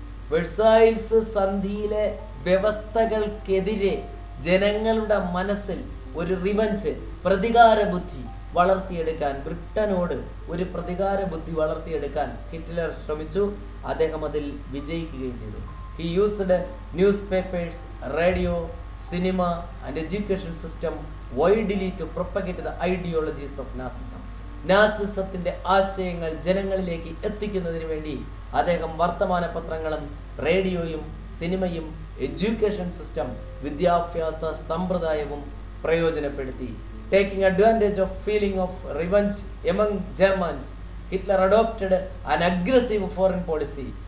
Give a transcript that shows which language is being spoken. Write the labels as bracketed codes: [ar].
[ml] വെഴ്സായിൽസ് സന്ധിയിലെ വ്യവസ്ഥകൾക്കെതിരെ ജനങ്ങളുടെ മനസ്സിൽ ഒരു റിവഞ്ച്, പ്രതികാര ബുദ്ധി വളർത്തിയെടുക്കാൻ, ബ്രിട്ടനോട് ഒരു പ്രതികാര ബുദ്ധി വളർത്തിയെടുക്കാൻ ഹിറ്റ്ലർ ശ്രമിച്ചു. അദ്ദേഹം അതിൽ വിജയിക്കുകയും ചെയ്തു. [en] He used newspapers, radio, cinema and education system widely to propagate the ideologies of Nazism. [ml] നാസിസത്തിന്റെ ആശയങ്ങൾ ജനങ്ങളിലേക്ക് എത്തിക്കുന്നതിന് വേണ്ടി അദ്ദേഹം വർത്തമാന പത്രങ്ങളും റേഡിയോയും സിനിമയും എഡ്യൂക്കേഷൻ സിസ്റ്റം വിദ്യാഭ്യാസ സമ്പ്രദായവും പ്രയോജനപ്പെടുത്തി. [en] Taking advantage of feeling of revenge among Germans, Hitler adopted an aggressive foreign policy.